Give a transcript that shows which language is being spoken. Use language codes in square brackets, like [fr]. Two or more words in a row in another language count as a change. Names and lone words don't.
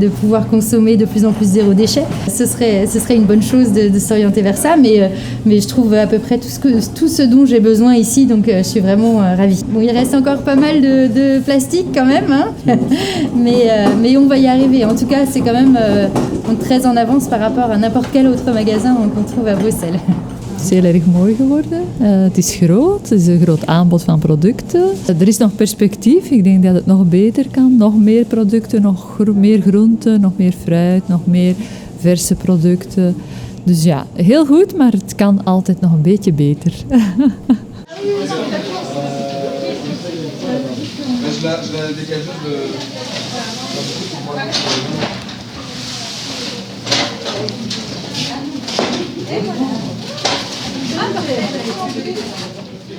[fr] de pouvoir consommer de plus en plus zéro déchet. Ce serait une bonne chose de s'orienter vers ça, mais je trouve à peu près tout ce dont j'ai besoin ici, donc je suis vraiment ravie. Bon, il reste encore pas mal de plastique quand même, hein, mais on va y arriver. En tout cas, c'est quand même très en avance par rapport à n'importe quel autre magasin qu'on trouve à Bruxelles. [nl] Het is heel erg mooi geworden. Het is groot, het is een groot aanbod van producten. Er is nog perspectief, ik denk dat het nog beter kan. Nog meer producten, nog meer groenten, nog meer fruit, nog meer verse producten. Dus ja, heel goed, maar het kan altijd nog een beetje beter. [fr] Je la décale juste de...